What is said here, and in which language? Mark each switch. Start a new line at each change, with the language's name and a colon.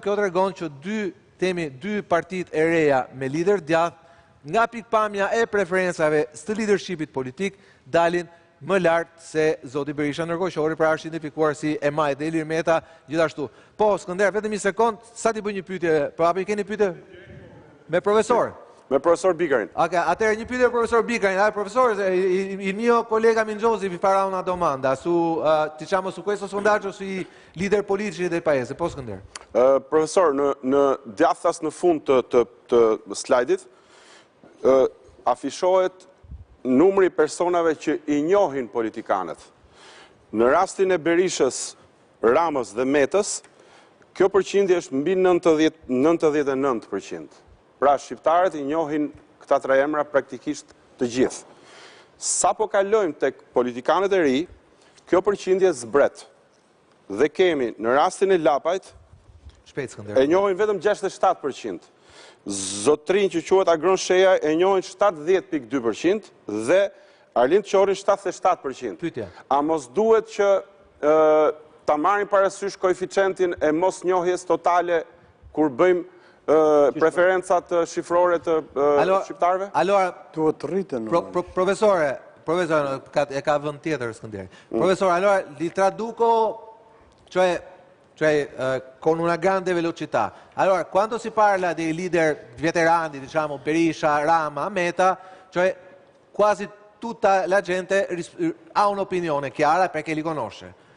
Albanian: Kjo tregon që dy partitë e reja me lider djathtë, nga pikpamja e preferencave së leadershipit politik, dalin më lartë se zoti Berisha, ndërkohë Qori pra është identifikuar si Emaj dhe Ilir Meta gjithashtu. Po, Skënder, vetëm një sekond, sa ti bëj një pyetje, po apo i keni pyetje me profesor? Me profesor Bikarin. Atëherë një pyetje profesor Bikarin.
Italian: Profesor, il mio collega Mingiosi vi farà una domanda su diciamo su questo sondaggio sui leader politici del paese.
Albanian: Po, Skënder. Profesor, në djathtas në fund të slajdit afishohet numri personave që i njohin politikanët. Në rastin e Berishës, Ramës dhe Metës, kjo përqindje është mbi 99%. Pra, shqiptarët i njohin këta tre emra praktikisht të gjithë. Sa po kalojmë tek politikanët e ri, kjo përqindje zbret. Dhe kemi në rastin e Lapajt, e njohin vetëm 67%. Zotrin që quhet Agron Sheja e njohin 70.2% dhe Arlind Qorin 77%. A mos duhet që ta marrin parasysh koeficientin e mos njohjes totale kur bëjmë preferencat shifrore të shqiptarëve? Duhet të rritën. Profesore, e ka vend tjetër Skënderi.
Italian: Profesore, allora li traduco, cioè con una grande velocità. Allora, quando si parla dei leader veterani, diciamo Berisha, Rama, Meta, cioè quasi tutta la gente ha un'opinione chiara perché li conosce.